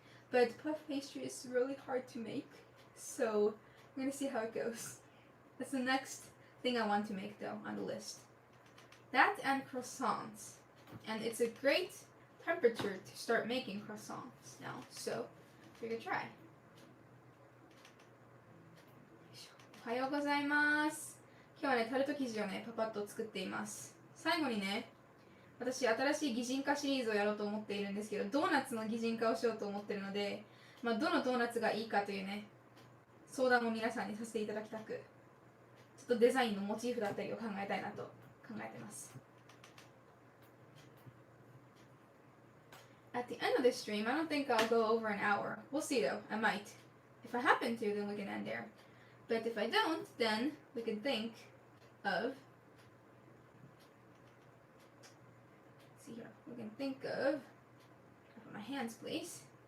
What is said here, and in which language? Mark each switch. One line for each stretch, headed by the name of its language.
English: But puff pastry is really hard to make, so I'm gonna see how it goes. That's the next thing I want to make though on the list. That and croissants, and it's a great temperature to start making croissants now, so we're gonna try.
Japanese: おはようございます。今日はね、タルト生地をね、パパッと作っています。最後にね、私、新しい擬人化シリーズをやろうと思っているんですけど、ドーナツの擬人化をしようと思っているので、まあ、どのドーナツがいいかというね、相談を皆さんにさせていただきたく、ちょっとデザインのモチーフだったりを考えたいなと考えてます。
English: At the end of this stream, I don't think I'll go over an hour. We'll see though, I might. If I happen to, then we can end there. But if I don't, then we can think of, let's see here, we can think of, my hands please.